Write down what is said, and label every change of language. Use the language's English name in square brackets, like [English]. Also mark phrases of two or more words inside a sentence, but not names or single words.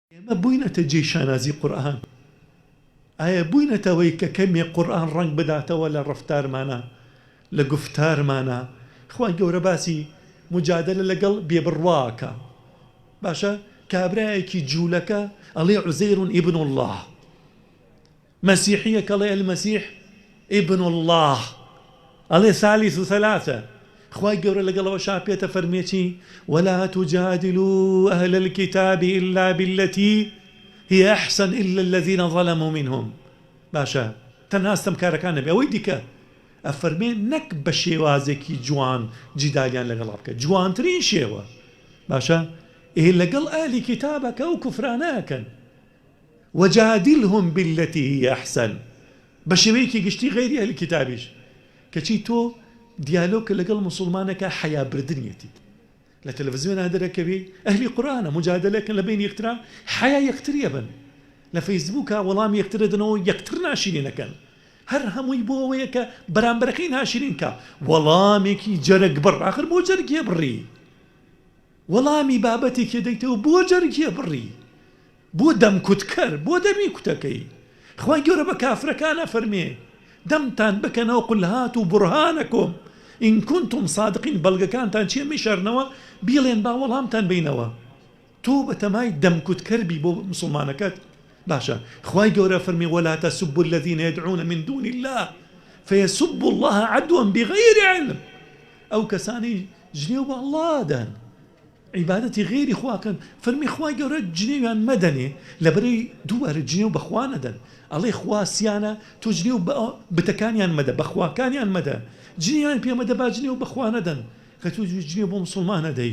[Central Kurdish] ئێمە بووینەتە جێی شانازی قورئان. ئایا بووینەتەوەی کە کەمێ قورئان ڕەنگ بداتەوە لە ڕەفتارمانە، لە گفتارمانە؟ خوا گەورە باسی مجادلە لەگەڵ بێبڕواکە. باشە کابرایەکی جوولەکە ئەڵێ عوزەیر [Arabic] ئیبن الله، [Central Kurdish] مەسیحیەک ئەڵێ [Arabic] المەسیح ئیبن الله، [Central Kurdish] ئەڵێ [Arabic] ثالث ثلاثة. [Central Kurdish] خوای گەورە لەگەڵەوە شاپێتە فەرمێکی [Arabic] ولا تجادلوا أهل الكتاب إلا بالتي هي أحسن إلا الذين ظلموا منهم. [Central Kurdish] باشە تەنها ئەستەمکارەکان نەبێ، ئەوەی دیکە ئەفەرمێ نەک بە شێوازێکی جوان جیدالیان لەگەڵا بکە، جوانترین شێوە. باشە لەگەڵ ئاهلی کتابەکە و کوفرانەکەن. [Arabic] وجادلهم بالتي هي أحسن، [Central Kurdish] بە شێوەیەکی گشتی غەیری ئەهلی کتابیش. کەچی تۆ دیالۆگکە لەگەڵ موسڵمانەکە حەیابردنیەتی لە تەلەڤیزیۆنا دەرەکەوی ئەهلی قورئانە مجادلەکەن لە بین یەکترا، حیا یەکتریە بن، لە فەیسبووکە وەڵام یەکترە دنەوە یەکتر ناشرینەکەن، هەر هەمووی بۆ ئەوەیە کە بەرامبەرەکەی ناشرینکە. وەڵامێکی جەرگ بڕ، آخر بۆ جەرگێ بڕی؟ وەڵامی بابەتێکی دەیتەوە بۆ جەرگێ بڕی؟ بۆ دەمکوتکەر، بۆ دەمی کوتەکەی؟ خوای گەورە بە کافرەکانە فەرمێ دەمتان بکەنەوە [Arabic] قل هاتوا برهانەکم إن كنتم صادقين، [Central Kurdish] بەڵگەکانتان چیە میشارنەوە بیڵێن با وەڵامتان بینەوە. تۆ بەتەمای دەمکوتکەربی بۆ مسلمانەکەت. باشە خوای گەورە فەرمی [Arabic] ولا تسبوا الذين يدعون من دون الله فيسبوا الله عدوا بغير علم. [Central Kurdish] ئەو کەسانی جنێو بە ئەڵڵادان عیبادەتی غێری خواکەن، فەرمی خوای گەورە جنێویان مەدەنێ لەبەرەی دووبارە جنێو بەخوا نەدەن. ئەڵێ خواسیانە تۆ جنێو بتەکانیان مەدە، بەخواکانیان مەدە، جنێویان پێمەدە با جنێو بەخوا نەدەن، کە تۆ جنێو بۆ مسڵمان نەدەی.